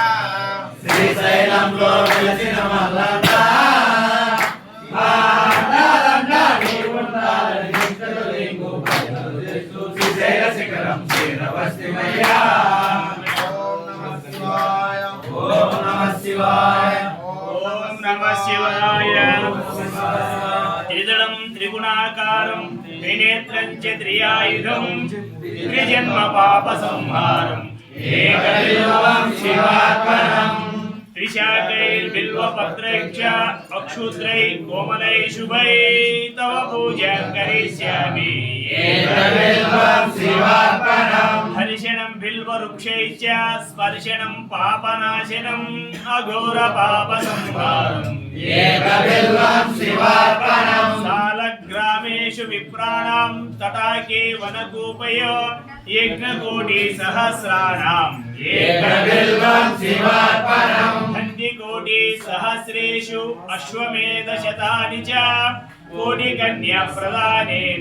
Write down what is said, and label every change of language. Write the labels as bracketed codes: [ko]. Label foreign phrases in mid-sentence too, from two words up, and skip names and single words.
[te] శ్రీశైలంలో వెలసిన మల్లన్న శ్రీశైల శిఖరం చేరవస్తిమయ్యా [sa] ఓం నమః శివాయ ఓం నమః శివాయ త్రిదళం త్రిగుణాకారం త్రినేత్రం చ త్రియాయుధం త్రిజన్మ పాప సంహారం ఏకబిల్వం శివార్పణం त्रिशाकैर्बिल्वपत्रैश्च अक्षुद्रै कोमलै शुभै तव पूजां करिष्यामि ఏకబిల్వం శివార్పణం हर्षणं बिल्ववृक्षैश्च स्पर्शनं पापनाशनम् अघोरपापसंहारम् ఏకబిల్వం శివార్పణం सालग्रामेषु विप्राणां तटाके वनकूपयो यज्ञकोटि सहस्राणां एकबिल्वं शिवार्पणम् हन्तिकोटि सहस्रेषु अश्वमेधशतानि च कोटिकन्या प्रदानेन